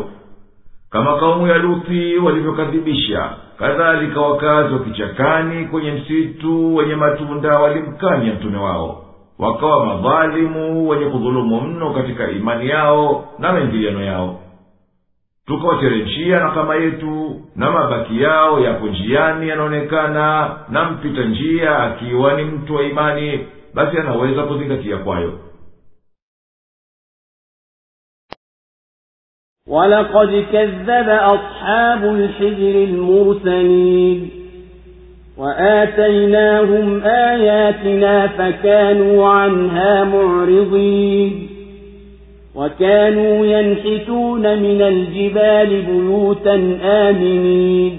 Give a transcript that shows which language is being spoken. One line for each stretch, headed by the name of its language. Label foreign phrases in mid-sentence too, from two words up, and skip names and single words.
Swahili: Kama kaumu ya Luthi walivyokadhibisha, kadhalika wakazi wa kichakani kwenye msitu wenye matunda walimkanya mtume wao, wakawa madhalimu wenye kudhulumu mno katika imani yao na maingiliano yao. Tukawateremshia na kama yetu, na mabaki yao yapo njiani yanaonekana, na mpita njia akiwa ni mtu wa imani basi anaweza kuzingatia kwayo.
Arabic: وَلَقَدْ كَذَّبَ أَصْحَابُ الْحِجْرِ الْمُرْسَلِينَ وَآتَيْنَاهُمْ آيَاتِنَا فَكَانُوا عَنْهَا مُعْرِضِينَ وَكَانُوا يَنْحِتُونَ مِنَ الْجِبَالِ بُيُوتًا آمِنِينَ